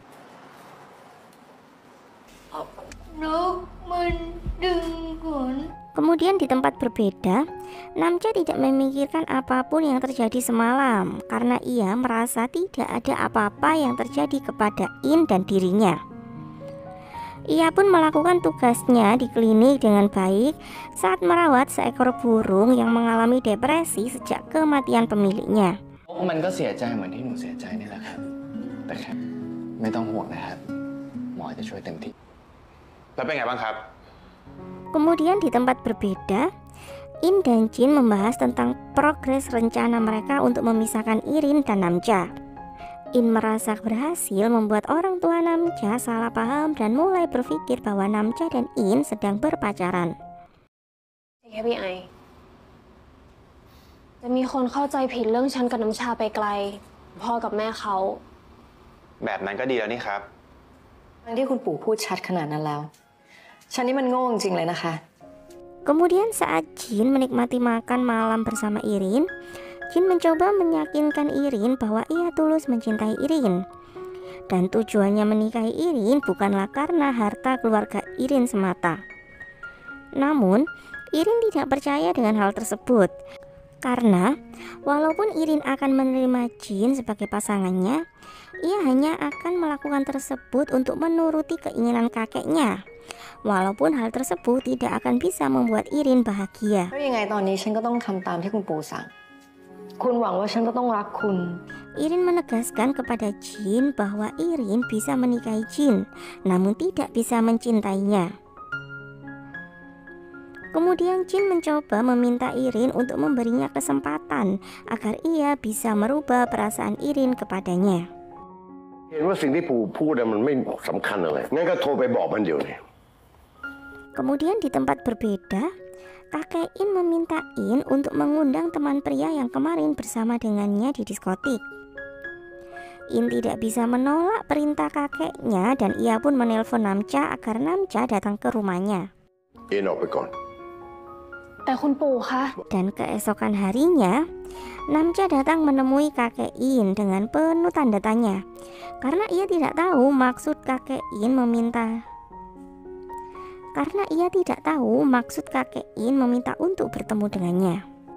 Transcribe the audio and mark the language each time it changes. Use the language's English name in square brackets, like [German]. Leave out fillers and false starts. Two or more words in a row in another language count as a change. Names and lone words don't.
[Indonesian] Kemudian di tempat berbeda, Namca tidak memikirkan apapun yang terjadi semalam karena ia merasa tidak ada apa-apa yang terjadi kepada In dan dirinya. Ia pun melakukan tugasnya di klinik dengan baik saat merawat seekor burung yang mengalami depresi sejak kematian pemiliknya. [Thai] มันก็เสียใจเหมือนที่หนูเสียใจนี่แหละครับ แต่แค่ไม่ต้องห่วงนะครับ หมอจะช่วยเต็มที่ แล้วเป็นไงบ้างครับ [Indonesian] Kemudian di tempat berbeda, In dan Jin membahas tentang progres rencana mereka untuk memisahkan Irin dan Namca. In merasa berhasil membuat orang tua Namca salah paham dan mulai berpikir bahwa Namca dan In sedang berpacaran. [Thai] แค่พี่ไอจะมีคนเข้าใจผิดเรื่องฉันกับน้ำชาไปไกล พ่อกับแม่เขา แบบนั้นก็ดีแล้วนี่ครับ ทั้งที่คุณปู่พูดชัดขนาดนั้นแล้วฉันนี่มันโง่จริงๆเลยนะคะ [Indonesian] Kemudian saat Jin menikmati makan malam bersama Irin, Jin mencoba meyakinkan Irin bahwa ia tulus mencintai Irin. Dan tujuannya menikahi Irin bukanlah karena harta keluarga Irin semata. Namun, Irin tidak percaya dengan hal tersebut. Karena walaupun Irin akan menerima Jin sebagai pasangannya, ia hanya akan melakukan tersebut untuk menuruti keinginan kakeknya. Walaupun hal tersebut tidak akan bisa membuat Irin bahagia. [Thai] เพราะยังไงตอนนี้ฉันก็ต้องทำตามที่คุณปู่สั่งคุณหวังว่าฉันก็ต้องรักคุณ [Indonesian] Irin menegaskan kepada Jin bahwa Irin bisa menikahi Jin, namun tidak bisa mencintainya. Kemudian Jin mencoba meminta Irin untuk memberinya kesempatan agar ia bisa merubah perasaan Irin kepadanya. [Thai] เห็นว่าสิ่งที่ปู่พูดมันไม่สำคัญอะไรงั้นก็โทรไปบอกมันเดี๋ยวนี้ [Indonesian] Kemudian di tempat berbeda, kakek In meminta In untuk mengundang teman pria yang kemarin bersama dengannya di diskotik. In tidak bisa menolak perintah kakeknya dan ia pun menelpon Namca agar Namca datang ke rumahnya. [Thai] เอ็นออกไปก่อน แต่คุณปู่คะ [Indonesian] Dan keesokan harinya, Namca datang menemui kakek In dengan penuh tanda tanya karena ia tidak tahu maksud kakek In meminta untuk bertemu dengannya.